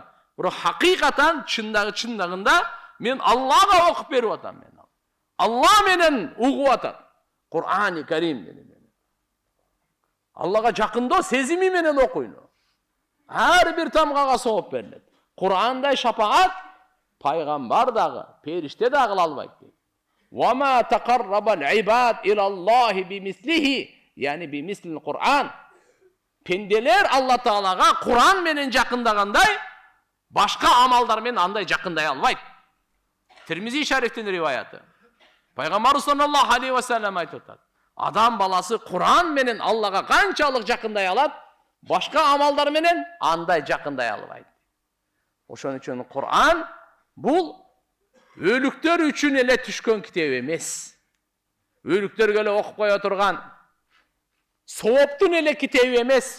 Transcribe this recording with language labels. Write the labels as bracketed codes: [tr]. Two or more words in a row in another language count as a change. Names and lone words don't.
[ky] Бирок хакыйкатан чындагында мен Аллага окуп берип атам мен. Алла менен угуп атам. Кур'ани Карим менен. Аллага жакындоо сезими менен окуйлу. Ар бир тамгага сооп берилет. Кур'андай шапаат пайгамбар дагы, периште дагы кыла албайт. [ar] وما تقرب العباد إلى الله بمثله يعني بمثل القرآن. [ky] Пенделер Алла Таалага Кур'ан менен жакындагандай, башка амалдар менен андай жакындай албайт. Тирмизи шарифтин риваяты. Пайгамбар [ar] صلى الله عليه وسلم [ky] айтып атат. Адам баласы Кур'ан менен Аллага канчалык жакындай алат, башка амалдар менен андай жакындай албайт. Ошон үчүн Кур'ан бул өлүктөр үчүн эле түшкөн китеп эмес. Өлүктөргө эле окуп кое турган сооптун эле китеби эмес.